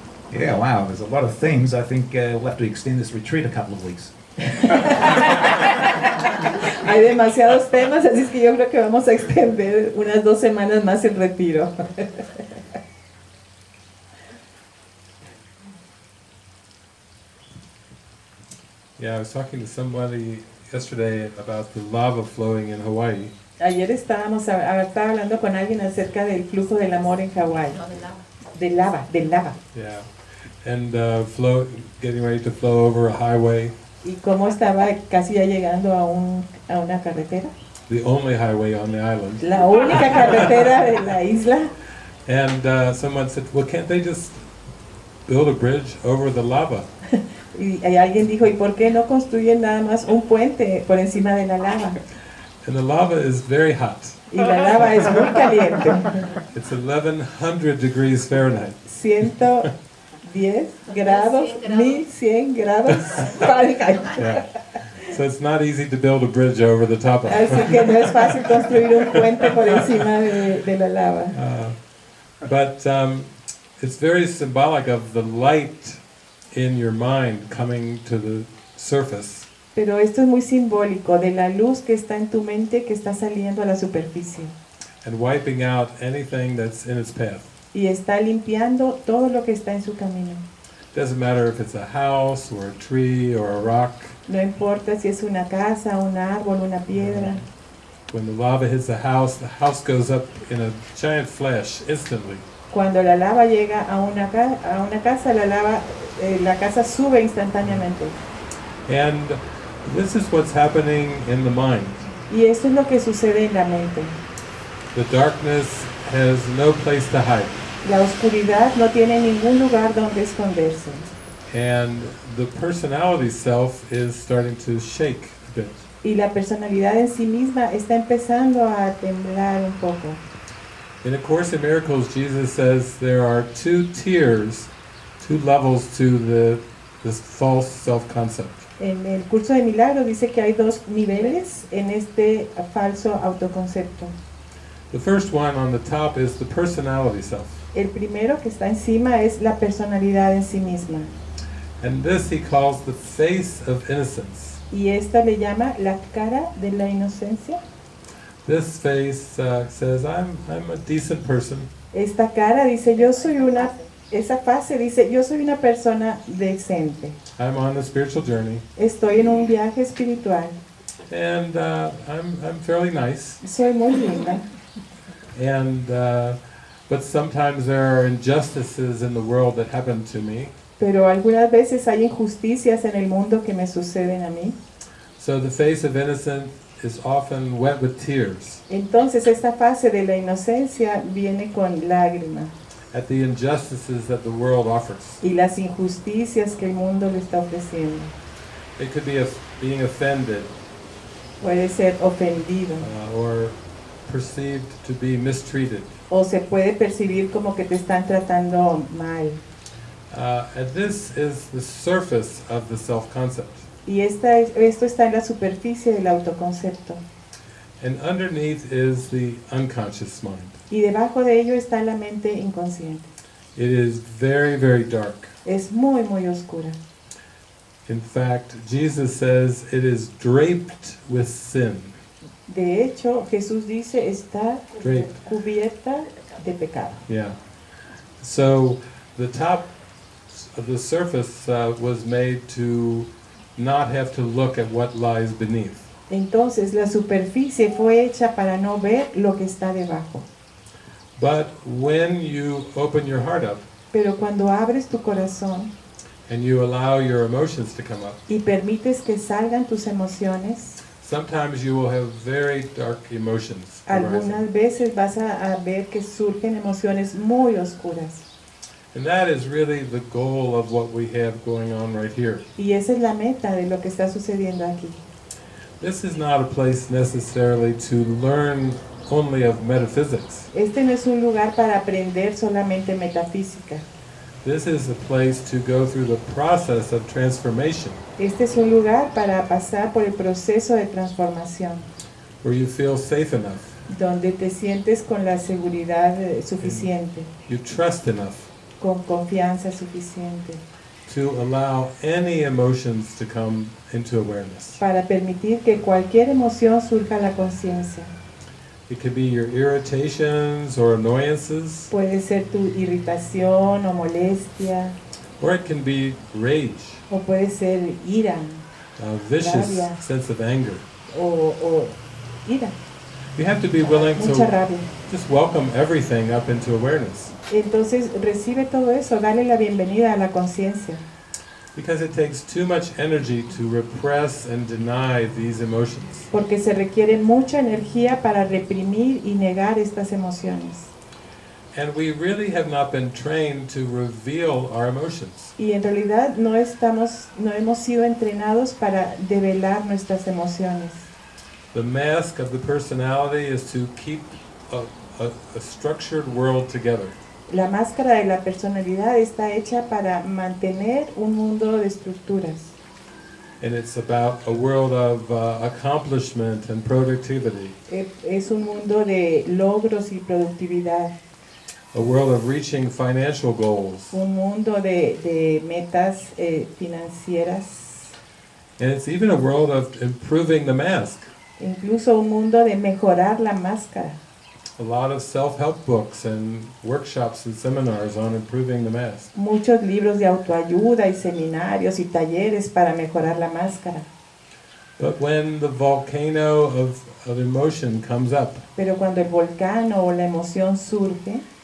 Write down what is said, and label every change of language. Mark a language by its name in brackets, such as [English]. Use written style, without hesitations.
[English] Yeah, wow, there's a lot of things. I think we'll have to extend this retreat a couple of weeks. [Spanish] Hay demasiados temas, así es que yo creo que vamos a extender unas 2 semanas más el retiro. [English] Yeah, I was talking to somebody yesterday about the lava flowing in Hawaii. [Spanish] Ayer estaba hablando con alguien acerca del flujo del amor en Hawái. Del lava. [English] Yeah, and getting ready to flow over a highway. [Spanish] Y cómo estaba casi ya llegando a una carretera. [English] The only highway on the island. [Spanish] La única carretera de la isla. [English] And someone said, well, can't they just build a bridge over the lava? [Spanish] Y alguien dijo, ¿y por qué no construyen nada más un puente por encima de la lava? [English] And the lava is very hot. [Spanish] Y la lava es muy caliente. [English] It's 1100 degrees Fahrenheit. [Spanish] 110 grados, 1100 grados Fahrenheit. [English] Yeah. So it's not easy to build a bridge over the top of it. [Spanish] Así que no es fácil construir un puente por encima de la lava. [English] But it's very symbolic of the light in your mind coming to the surface. [Spanish] Pero esto es muy simbólico de la luz que está en tu mente que está saliendo a la superficie. [English] And wiping out anything that's in its path. [Spanish] Y está limpiando todo lo que está en su camino. [English] Doesn't matter if it's a house or a tree or a rock. [Spanish] No importa si es una casa, un árbol, una piedra. [English] When the lava hits the house goes up in a giant flash instantly. [Spanish] Cuando la lava llega a una casa, la casa sube instantáneamente. [English] And this is what's happening in the mind. [Spanish] Y esto es lo que sucede en la mente. [English] The darkness has no place to hide. [Spanish] La oscuridad no tiene ningún lugar donde esconderse. [English] And the personality self is starting to shake a bit. [Spanish] Y la personalidad en sí misma está empezando a temblar un poco. [English] In A Course in Miracles, Jesus says there are two tiers, two levels to this false self-concept. [Spanish] En el curso de milagros dice que hay dos niveles en este falso autoconcepto. [English] The first one on the top is the personality self. [Spanish] El primero que está encima es la personalidad en sí misma. [English] And this he calls the face of innocence. [Spanish] Y esta le llama la cara de la inocencia. [English] This face says, I'm a decent person. [Spanish] Esta cara dice, esa fase dice, yo soy una persona decente. [English] I'm on a spiritual journey. [Spanish] Estoy en un viaje espiritual. [English] And I'm fairly nice. [Spanish] Soy muy linda. [English] And but sometimes there are injustices in the world that happen to me. [Spanish] Pero algunas veces hay injusticias en el mundo que me suceden a mí. [English] So the face of innocence is often wet with tears [Spanish] Entonces esta fase de la inocencia viene con lágrimas [English] at the injustices that the world offers. [Spanish] y las injusticias que el mundo le está ofreciendo. [English] It could be being offended [Spanish] Puede ser ofendido [English] or perceived to be mistreated. [Spanish] o se puede percibir como que te están tratando mal. [English] And this is the surface of the self-concept. [Spanish] Y esto está en la superficie del autoconcepto. [English] And underneath is the unconscious mind. [Spanish] Y debajo de ello está la mente inconsciente. [English] It is very, very dark. [Spanish] Es muy, muy oscura. [English] In fact, Jesus says it is draped with sin. [Spanish] De hecho, Jesús dice, está [English] Draped. [Spanish] cubierta de pecado. [English] Yeah. So the top of the surface was made to not have to look at what lies beneath. [Spanish] Entonces, la superficie fue hecha para no ver lo que está debajo. [English] But when you open your heart up [Spanish] Pero cuando abres tu corazón [English] and you allow your emotions to come up, [Spanish] y permites que salgan tus emociones, [English] sometimes you will have very dark emotions arising. [Spanish] algunas veces vas a ver que surgen emociones muy oscuras. [English] And that is really the goal of what we have going on right here. [Spanish] Y esa es la meta de lo que está sucediendo aquí. [English] This is not a place necessarily to learn only of metaphysics. [Spanish] Este no es un lugar para aprender solamente metafísica. [English] This is a place to go through the process of transformation, [Spanish] Este es un lugar para pasar por el proceso de transformación, [English] where you feel safe enough, [Spanish] donde te sientes con la seguridad suficiente, [English] you trust enough [Spanish] con confianza suficiente, [English] to allow any emotions to come into awareness. [Spanish] para permitir que cualquier emoción surja a la conciencia. [English] It could be your irritations or annoyances, [Spanish] Puede ser tu irritación o molestia, [English] or it can be rage, [Spanish] o puede ser ira, [English] a vicious [Spanish] Rabia. [English] sense of anger. [Spanish] o ira, [English] You have to be willing [Spanish] mucha [English] to [Spanish] rabia. [English] just welcome everything up into awareness, [Spanish] Entonces recibe todo eso, dale la bienvenida a la conciencia, [English] because it takes too much energy to repress and deny these emotions. [Spanish] porque se requiere mucha energía para reprimir y negar estas emociones. [English] And we really have not been trained to reveal our emotions. [Spanish] Y en realidad no hemos sido entrenados para develar nuestras emociones. [English] The mask of the personality is to keep a structured world together. [Spanish] La máscara de la personalidad está hecha para mantener un mundo de estructuras. [English] And it's about a world of accomplishment and productivity, [Spanish] Es un mundo de logros y productividad, [English] a world of reaching financial goals. [Spanish] un mundo de metas financieras, [English] And it's even a world of improving the mask. [Spanish] incluso un mundo de mejorar la máscara. [English] A lot of self-help books and workshops and seminars on improving the mask. [Spanish] Muchos libros de autoayuda y seminarios y talleres para mejorar la máscara. [English] But when the volcano of emotion comes up, [Spanish] Pero cuando el volcán o la emoción surge,